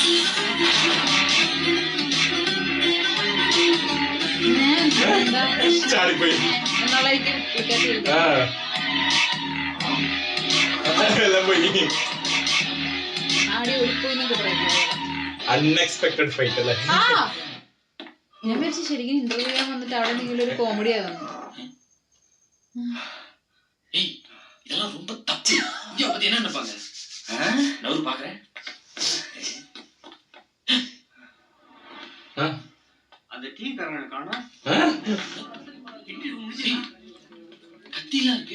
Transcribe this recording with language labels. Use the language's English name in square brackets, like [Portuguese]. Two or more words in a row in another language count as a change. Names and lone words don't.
[Malayalam] ചാടിപ്പോയി. ആ എല്ലാം പോയി. [English] unexpected fight [Malayalam] അല്ലേ? ഞാൻ വിചാരിച്ചു ശരിക്കും ഇന്റർവ്യൂ ചെയ്യാൻ വന്നിട്ട് അവിടെ എന്തെങ്കിലും ഒരു കോമഡി ആകുന്നു. [Tamil] இதெல்லாம் ரொம்ப தப்பு. இந்தியா பத்தி என்ன நினைப்பாங்க? நான் ஒரு பாக்குறேன். அந்த டீ காரங்க காணோம். கத்திலாம் இருக்கு.